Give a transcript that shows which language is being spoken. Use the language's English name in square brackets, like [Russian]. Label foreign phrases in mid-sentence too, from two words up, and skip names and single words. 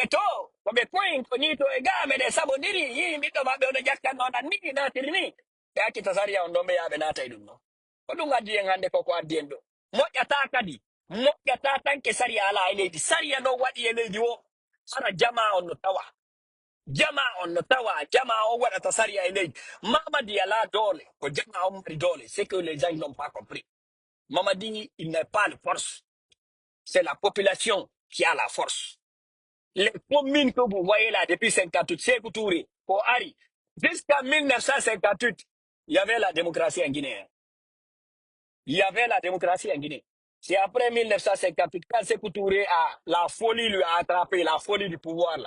[Fula] to ko ɓe koyin ko ni to e ga meɗe sabodiri yi ɓiɗɗo maɓɓe oɗo ƴakkannoɗan ni natiri ni ɓe hakkita sariya on ɗon ɓe yaaɓe naata e ɗum noon ko ɗum addi en hannde koko addi en ɗo moƴƴata kadi moƴƴata tanke sariya ala e leydi sariya ɗon waɗi e leydi o ara jama on no tawa jama on no tawa jama on waɗata sariya e leydi mamadi ala doole ko jama on mari doole [French] c'est que les gens n'ont pas compris. Mamadi, il n'a pas de force. C'est la population qui a la force. Les communes que vous voyez là depuis 58, Sékou Touré, pour Ari, jusqu'à 1958, il y avait la démocratie en Guinée. Il y avait la démocratie en Guinée. C'est après 1958, quand Sékou Touré a, la folie lui a attrapé, la folie du pouvoir là.